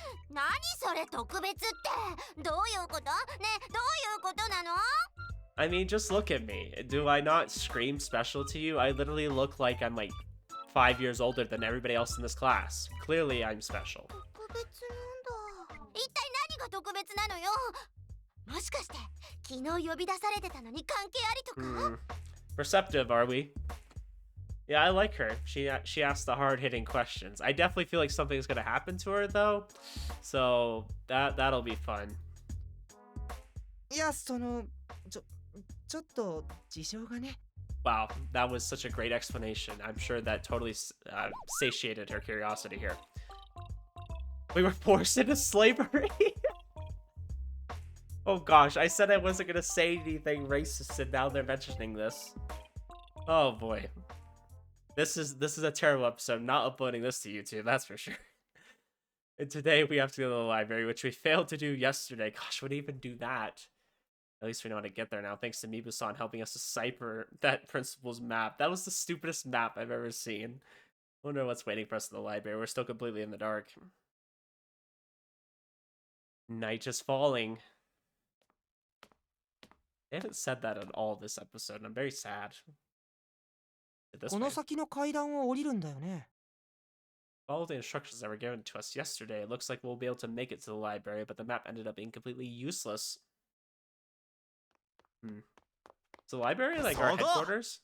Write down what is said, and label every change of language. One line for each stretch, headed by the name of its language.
Japanese: 何それ特別ってどういうこと？ねえ、どういうことなの？
English: I mean, just look at me. Do I not scream special to you? I literally look like I'm like 5 years older than everybody else in this class. Clearly, I'm special.
Japanese: 特別なんだ。一体何が特別なのよ。もしかして昨日呼び出されてたのに関係ありとか、
English: Perceptive, are we? Yeah, I like her. She asked the hard-hitting questions. I definitely feel like something's gonna happen to her though, so that'll be fun.
Japanese: いや、ちょっと事情がね。
English: Wow, that was such a great explanation. I'm sure that totally satiated her curiosity here. We were forced into slavery. Oh gosh, I said I wasn't gonna say anything racist, and now they're mentioning this. Oh boy. This is a terrible episode. I'm not uploading this to YouTube, that's for sure. And today we have to go to the library, which we failed to do yesterday. Gosh, would even do that? At least we know how to get there now, thanks to Mibu-san helping us decipher that principal's map. That was the stupidest map I've ever seen. Wonder what's waiting for us in the library. We're still completely in the dark. Night is falling. They haven't said that at all this episode, and I'm very sad. This
Japanese: こ
English: way.
Japanese: の先の階段を降りるんだよね。
English: Follow the instructions that were given to us yesterday. It looks like we'll be able to make it to the library, but the map ended up being completely useless. Is the library like our headquarters?